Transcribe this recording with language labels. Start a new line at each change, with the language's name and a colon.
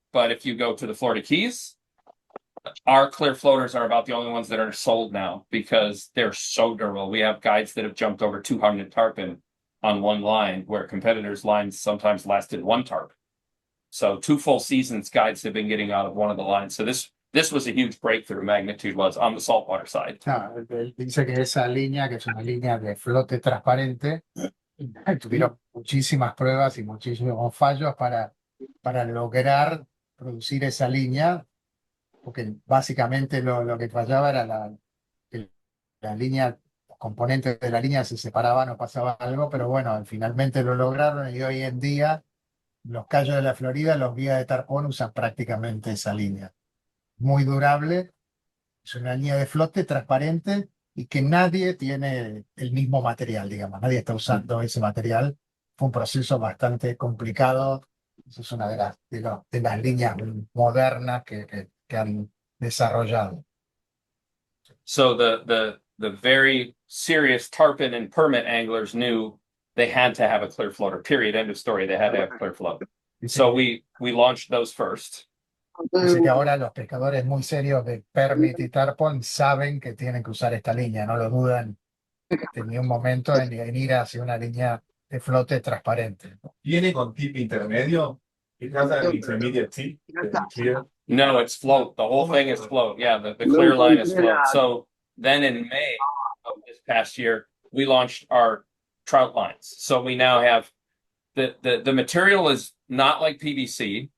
English: But if you go to the Florida Keys, our clear floaters are about the only ones that are sold now because they're so durable. We have guides that have jumped over 200 tarpon on one line, where competitors' lines sometimes lasted 1 tarp. So 2 full seasons guides have been getting out of one of the lines. So this was a huge breakthrough. Magnitude was on the saltwater side.
Spanish: No, él dice que esa línea, que es una línea de flote transparente, tuvieron muchísimas pruebas y muchísimos fallos para lograr producir esa línea, porque básicamente lo que fallaba era que la línea, los componentes de la línea se separaban o pasaba algo, pero bueno, finalmente lo lograron y hoy en día los cayos de la Florida, los guías de tarpón usan prácticamente esa línea. Muy durable, es una línea de flote transparente y que nadie tiene el mismo material, digamos, nadie está usando ese material. Fue un proceso bastante complicado. Esa es una de las líneas modernas que han desarrollado.
English: So the very serious tarpon and permit anglers knew they had to have a clear floater, period, end of story. They had to have clear float. So we launched those first.
Spanish: Dice que ahora los pescadores muy serios de permit y tarpon saben que tienen que usar esta línea, no lo dudan en ningún momento en ir hacia una línea de flote transparente. ¿Viene con tip intermedio?
English: It has an intermediate tip. Clear. No, it's float. The whole thing is float. Yeah, the clear line is float. So then in May of this past year, we launched our trout lines. So we now have the material is not like PVC.